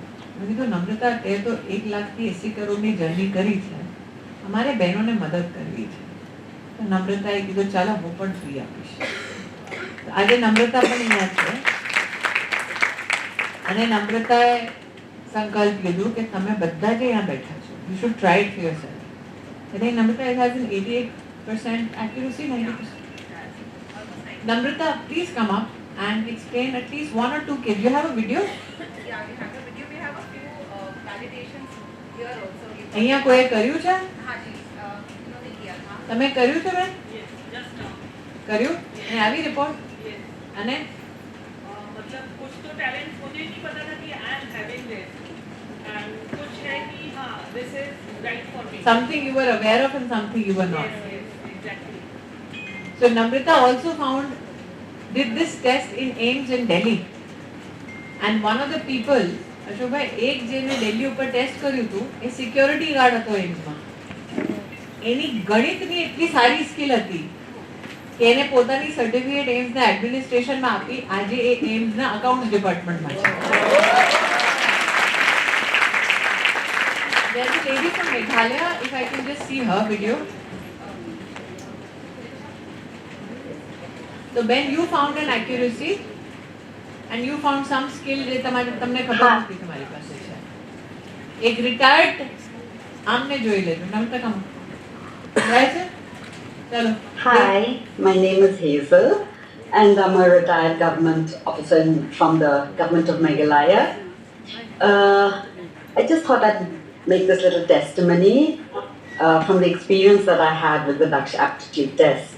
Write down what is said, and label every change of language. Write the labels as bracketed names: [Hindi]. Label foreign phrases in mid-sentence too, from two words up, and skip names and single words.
[Gujarati] મેં કીધું નમ્રતા તે તો 1,80,000 કરોડની જર્ની કરી છે, અમારે બહેનોને મદદ કરવી છે. તો નમ્રતાએ કીધું ચાલો હું પણ ફ્રી આપીશ. આજે નમ્રતા પણ અહીંયા છે અને નમ્રતાએ સંકલ્પ લીધું કે તમે બધા જે અહીંયા બેઠા છો [English] you should try it for yourself. એટલે નમ્રતા it has an 88% accuracy, 90%. Namrata, please come up and explain at least one or two cases. You have a video? Yeah, we have a video. We have a few validations here also. [Gujarati] અહીંયા કોઈ કર્યું છે? [Hindi] हाँ जी, इन्होंने किया था. [Gujarati] તમે કર્યું છે બેન? [English] Yes, just now. [Gujarati] કર્યું? અને આવી રિપોર્ટ? [English] Yes. [Gujarati] અને [Hindi] मतलब कुछ तो टैलेंट मुझे नहीं पता था कि [English] I am having this [Hindi] एंड कुछ है कि हाँ [English] this is right for me. something you were aware of and something you were not. Yes, exactly. So Namrata also did this test in AIIMS in Delhi. And one of the people, [Gujarati] અશોક ભાઈ, એક જેને દિલ્હી ઉપર ટેસ્ટ કર્યું હતું એ સિક્યોરિટી ગાર્ડ હતો એમ્સમાં. એની ગણિતની એટલી સારી સ્કિલ હતી કે એને પોતાની સર્ટિફિકેટ એમ્સના એડમિનિસ્ટ્રેશનમાં આપી. આજે એ એમ્સના અકાઉન્ટ્સ ડિપાર્ટમેન્ટમાં છે. [English] There's a lady from Meghalaya, if I can just see her video. So Ben, you found an accuracy and you found some skill [Gujarati] જે તમને ખબર નથી તમારી પાસે છે. એક રિટાયર્ડ આમને જોઈ લેજો. નમસ્તે કમ રાઈટ છે. ચલો. [English] Hi, my name is Hazel and I'm a retired government officer from the government of Meghalaya. I just thought I'd make this little testimony from the experience that I had with the Daksh aptitude test.